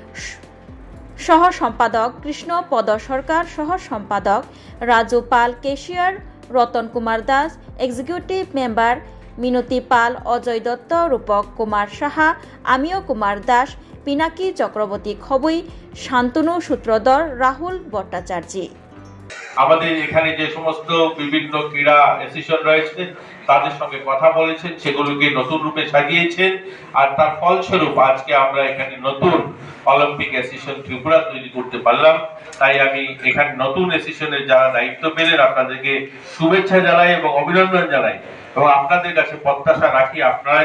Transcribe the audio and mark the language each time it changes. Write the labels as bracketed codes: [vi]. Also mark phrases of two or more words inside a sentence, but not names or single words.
[bn] সহ সম্পাদক Krishna Podo Sarkar, সহ সম্পাদক Raju Pal Cashier, Ratan Kumar Das, [en] Executive Member [bn] Minoti Pal, Ojoy Dotto, Rupak Kumar Shaha, Amio Kumar Das, Pinaki Chakraborty Khoboi, Shantanu Sutrodar, Rahul Bhattacharjee আমাদের এখানে যে সমস্ত বিভিন্ন ক্রীড়া অ্যাসোসিয়েশন রয়েছে তাদের সঙ্গে কথা বলেছেন সেগুলোকে নতুন রূপে সাজিয়েছেন আর তার ফলস্বরূপ আজকে আমরা এখানে নতুন অলিম্পিক অ্যাসোসিয়েশন ত্রিপুরা তৈরি করতে পারলাম তাই আমি এখানে নতুন অ্যাসোসিয়েশনের যারা দায়িত্ব পেলেন আপনাদেরকে শুভেচ্ছা জানাই এবং অভিনন্দন জানাই এবং আপনাদের কাছে প্রত্যাশা রাখি আপনারা